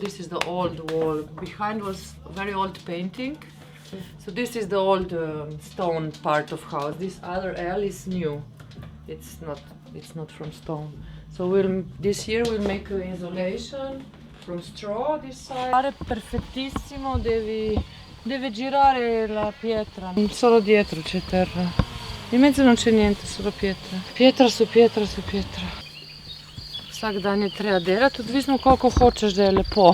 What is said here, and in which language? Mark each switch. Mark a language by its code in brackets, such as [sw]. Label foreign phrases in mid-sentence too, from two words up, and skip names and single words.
[en] This is the old wall. Behind was very old painting. So this is the old stone part of house. This other L is new. It's not from stone. So this year we'll make insulation from straw this side. [it] Pare perfettissimo, deve girare la pietra. Solo dietro c'è terra. In mezzo non c'è niente, solo pietra. Pietra su pietra su pietra. [sl] Vsak dan je treba delati, odvisno koliko hočeš, da je lepo.